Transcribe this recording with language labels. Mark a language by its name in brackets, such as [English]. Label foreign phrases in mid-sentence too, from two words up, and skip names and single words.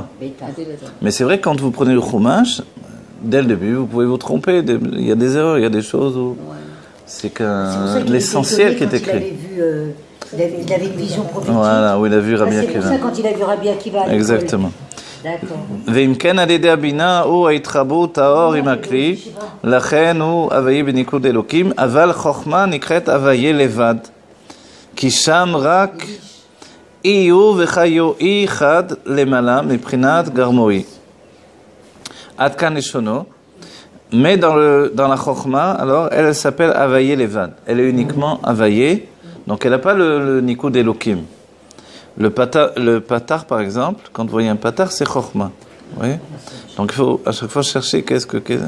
[French] Mais c'est vrai que quand vous prenez le Chumash, dès le début, vous pouvez vous tromper. Il y a des erreurs, il y a des choses où c'est l'essentiel qui est écrit. Il avait une vision prophétique. Voilà, où il a vu Rabbi Akiva. C'est pour ça quand il a vu Rabbi Akiva. Exactement. D'accord. [Hebrew] ואם כן על ידי הבינה הוא ההתחברות האור עם הכלי, לכן הוא הוויה בניקוד אלוקים, אבל חוכמה נקראת הוויה לבד, כי שם רק איהו וחיו אי אחד למעלה מבחינת גרמואי. עד כאן לשונו, [French] mais dans la Chokhmah, alors, elle s'appelle [Hebrew] הוויה לבד. [French] Elle est uniquement Havaye, donc elle n'a pas le [Hebrew] ניקוד אלוקים. [French] Le patar, par exemple, quand vous voyez un patar, c'est Chokhmah. Vous voyez? Donc il faut à chaque fois chercher qu'est-ce que...